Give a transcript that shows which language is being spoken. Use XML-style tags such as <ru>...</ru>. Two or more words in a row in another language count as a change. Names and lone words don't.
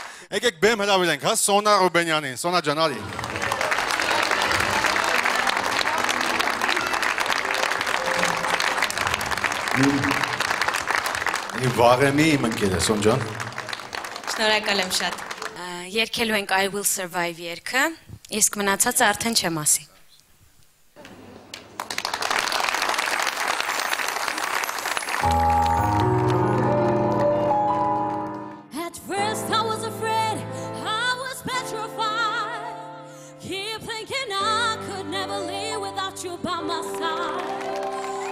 <hy>Եկեք բեմ հրավիրենք, հա, Սոնա Ռուբենյանին, Սոնա ջան, արի։ Վաղեմի իմ ընկեր է, Սոն ջան։ Շնորհակալ եմ շատ։ Երգելու ենք I Will Survive երգը, իսկ մնացածը արդեն չեմ ասի։</hy> <en>At first I was afraid, I was petrified. Keep thinking I could never live without you by my side.</en>